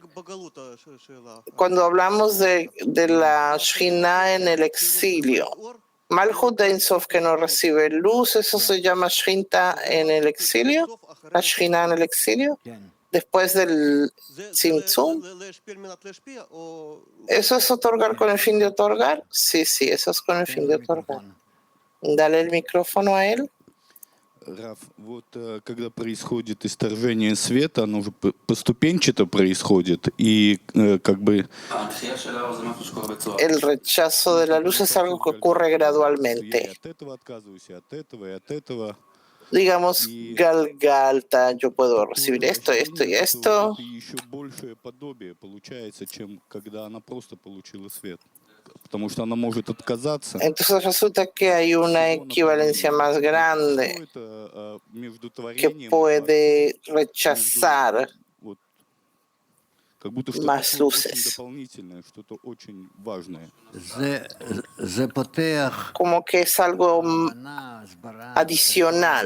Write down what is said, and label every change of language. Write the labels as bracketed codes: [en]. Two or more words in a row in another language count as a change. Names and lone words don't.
[es] Cuando hablamos de la Shekhinah en el exilio, Malhut Ein Sof que no recibe luz, ¿eso se llama Shekhinah en el exilio? ¿La Shekhinah en el exilio? Después del Tzimtzum. ¿Eso es otorgar con el fin de otorgar? Sí, eso es con el fin de otorgar. Dale el micrófono a él. [ru] Раф, вот когда происходит исторжение света, оно же поступенчато происходит, и как бы... [es] El rechazo de la luz es algo que ocurre gradualmente. [ru] От этого отказываюсь, от этого, и от этого. [es] Digamos, Galgalta, yo puedo recibir esto, esto y esto. [ru] И еще большее подобие получается, чем когда она просто получила свет. Потому что она может отказаться. [es] Entonces resulta que hay una equivalencia más grande que puede rechazar más luces. Como que es algo adicional.